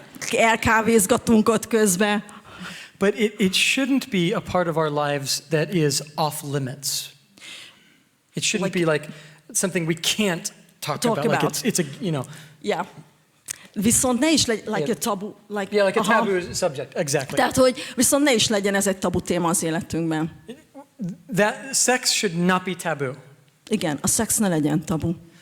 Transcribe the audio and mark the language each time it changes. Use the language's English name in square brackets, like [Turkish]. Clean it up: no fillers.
[Hungarian] Elkávézgatunk ott közben. [English] But it shouldn't be a part of our lives that is off limits. It shouldn't be like something we can't talk about. Like it's a, you know. [Hungarian] Yeah. Viszont ne is legyen, like a tabu. [English] Yeah, like a taboo subject. Exactly. [Hungarian] Tehát, hogy viszont ne is legyen ez egy tabu téma az életünkben. [English] That sex should not be taboo. [Hungarian] Igen, a szex ne legyen tabu.